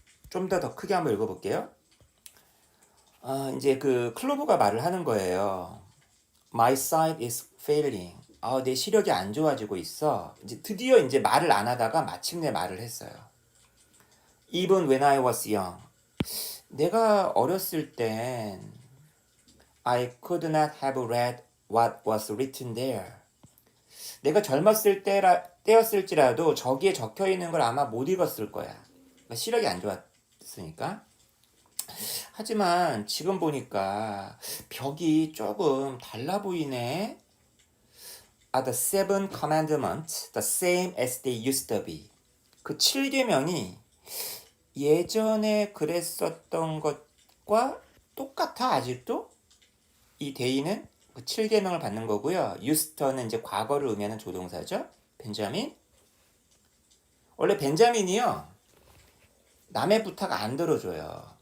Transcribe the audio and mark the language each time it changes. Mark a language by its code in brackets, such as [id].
[ko] 좀 더 크게 한번 읽어볼게요. 이제 그 클로버가 말을 하는 거예요. [en] My sight is failing. [ko] 내 시력이 안 좋아지고 있어. 이제 드디어 이제 말을 안 하다가 마침내 말을 했어요. [en] Even when I was young. [ko] 내가 어렸을 땐 [en] I could not have read what was written there. [ko] 내가 젊었을 때였을지라도 저기에 적혀 있는 걸 아마 못 읽었을 거야. 그러니까 시력이 안 좋았으니까. 하지만 지금 보니까 벽이 조금 달라 보이네. [en] The seven commandments, the same as they used to be. [ko] 그 7계명이 예전에 그랬었던 것과 똑같아 아직도? 이 데이는 그 7계명을 받는 거고요. [en] used to [ko] 는 이제 과거를 의미하는 조동사죠. 벤자민. 원래 벤자민이요. 남의 부탁 안 들어줘요.